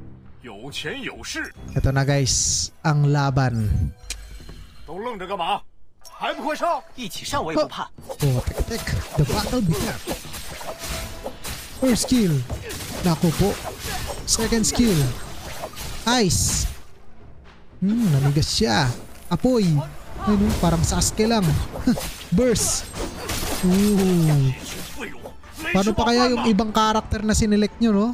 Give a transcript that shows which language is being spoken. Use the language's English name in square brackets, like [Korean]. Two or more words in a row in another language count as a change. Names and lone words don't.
[Filipino] Ito na guys, ang laban. [Chinese] 还不快上！一起上我也不怕。 [English] Oh, tek. The battle began. First skill. [Filipino] Naku po. [English] Second skill. [Filipino] Ice. Namigas siya. Apoy. Ayun, parang Sasuke lang. Burst. Ooh. Paano pa kaya yung ibang karakter na sinelect nyo, no?